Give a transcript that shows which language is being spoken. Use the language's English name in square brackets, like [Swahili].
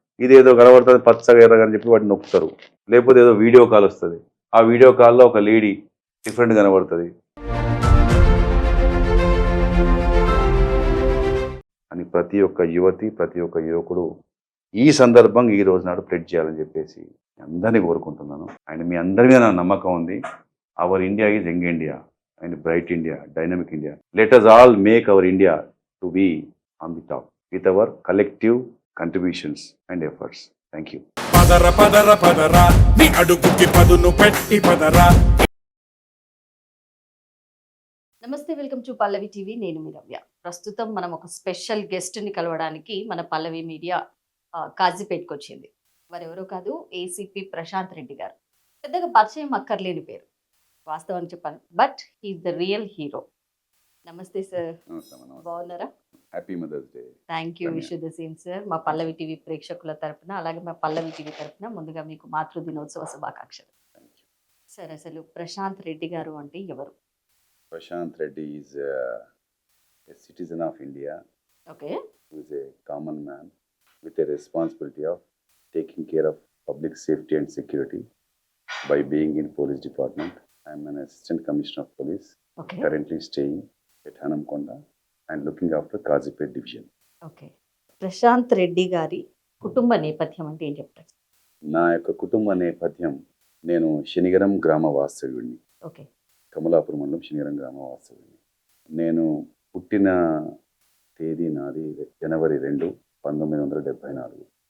[Telugu] ఇదేదో కనబడుతుంది పచ్చగా ఎర్రగని చెప్పి వాటిని నొక్కుతారు. లేకపోతే ఏదో వీడియో కాల్ వస్తుంది, ఆ వీడియో కాల్లో ఒక లేడీ డిఫరెంట్ కనబడుతుంది అని ప్రతి ఒక్క యువతి, ప్రతి ఒక్క యువకుడు ఈ సందర్భంగా ఈ రోజు నాడు ప్రెడ్ చేయాలని చెప్పేసి అందరినీ కోరుకుంటున్నాను. [English] and [Telugu] మీ అందరి మీద నా నమ్మకం ఉంది. [English] Our India is young India and bright India, dynamic India. Let us all make our India to be on the top with our collective contributions and efforts. Thank you. [Telugu] Padara Padara Padara నీ అడుగుకి పదును పెట్టి పదరా. నమస్తే, [English] welcome to [Telugu] పల్లవి టీవీ. నేను మీ రవ్య. ప్రస్తుతం మనం ఒక special గెస్ట్ని కలవడానికి మన పల్లవి మీడియా కాజీపేట్కి వచ్చింది. వారెవరో కాదు, ఏసీపీ ప్రశాంత్ రెడ్డి గారు. పెద్దగా పరిచయం అక్కర్లేని పేరు వాస్తవాన్ని చెప్పాను, [English] But he is the real hero. [Telugu] నమస్తే సార్, బాగున్నారా? [English] Happy mother's day. Thank you, wish the same sir. [Telugu] మా పల్లవి టీవీ ప్రేక్షకుల తరపున, అలాగే మా పల్లవి టీవీ తరపున ముందుగా మీకు మాతృ దినోత్సవ శుభాకాంక్షలు. సార్, అసలు ప్రశాంత్ రెడ్డి గారు అంటే ఎవరు? [English] Prashant Reddy is a citizen of India. Okay. Who is a common man with a responsibility of taking care of public safety and security by being in police department. I am an assistant commissioner of police. Okay. Currently staying at Hanamkonda and looking after Kazipet division. Okay. [Telugu] Prashanth Reddy గారి కుటుంబ నేపథ్యం అంటే ఏం చెప్తారు? నా యొక్క కుటుంబ నేపథ్యం, నేను శనిగరం గ్రామ వాస్తవ్యుడిని. ఓకే. కమలాపురం మండలం శనిగరం గ్రామ వాస్తవ్యుడిని. నేను పుట్టిన తేదీ నాది జనవరి 2, 1974.